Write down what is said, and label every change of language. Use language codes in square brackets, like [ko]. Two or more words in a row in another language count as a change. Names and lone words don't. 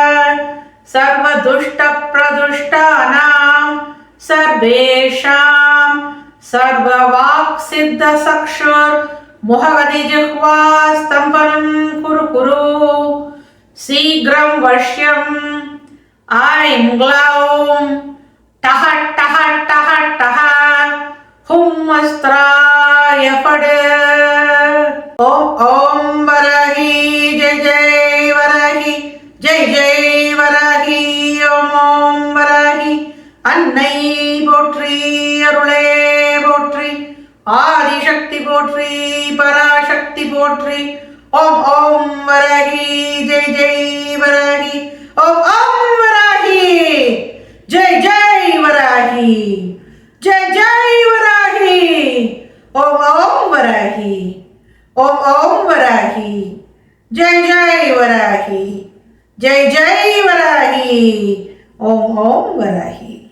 [sa] सर्वदुष्टप्रदुष्टानां सर्वेषां सर्ववाक्सिद्धचक्षुर्मुखगतिजिह्वास्तम्भनं कुरु कुरु शीघ्रं वश्यम् ऐं ग्लौं टः टः टः टः हुं अस्त्राय फट्। ॐ ॐ वराहि जय जय वराहि जय जय वराहि। ॐ ॐ वराहि [ta] अन्नै போற்றி அருளே போற்றி ஆதிசக்தி போற்றி பராசக்தி போற்றி। [sa] ॐ ॐ वराहि जय जय वराहि ॐ ॐ वराहि जय जय वराहि जय जय वराहि ॐ ॐ वराहि ॐ ॐ वराहि जय जय वराहि जय जय वराहि ॐ ॐ वराहि।